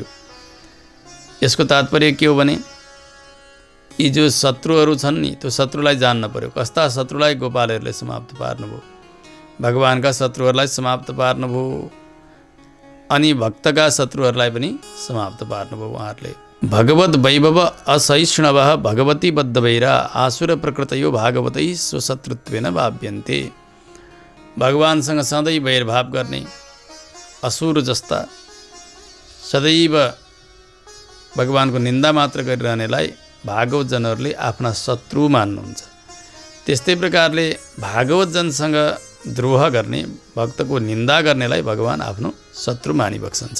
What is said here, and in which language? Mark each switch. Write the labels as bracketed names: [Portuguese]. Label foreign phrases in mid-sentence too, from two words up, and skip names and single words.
[Nepali] यसको तात्पर्य के हो भने यी जो शत्रुहरू छन् नि त्यो शत्रुलाई जान्न पर्यो। कस्ता शत्रुलाई? गोपालहरूले समाप्त पार्नुभयो, भगवानका शत्रुहरूलाई समाप्त पार्नुभयो, अनि भक्तका शत्रुहरूलाई पनि समाप्त पार्नुभयो उहाँहरूले। [Sanskrit] भगवत वैभव असहिष्णुव भगवती बद्धवैरा आसुर प्रकृतयो भागवतै स्वशत्रुत्वेन भाव्यन्ते। [Nepali] भगवानसँग सधैँ वैरभाव गर्ने असुर जस्ता सदैव भगवानको निन्दा मात्र गरिरहनेलाई भागवतजनहरूले आफ्ना शत्रु मान्नुहुन्छ। त्यस्तै प्रकारले भागवतजनसँग द्रोह गर्ने, भक्तको निन्दा गर्नेलाई भगवान आफ्नो शत्रु मानिबक्सन्छ।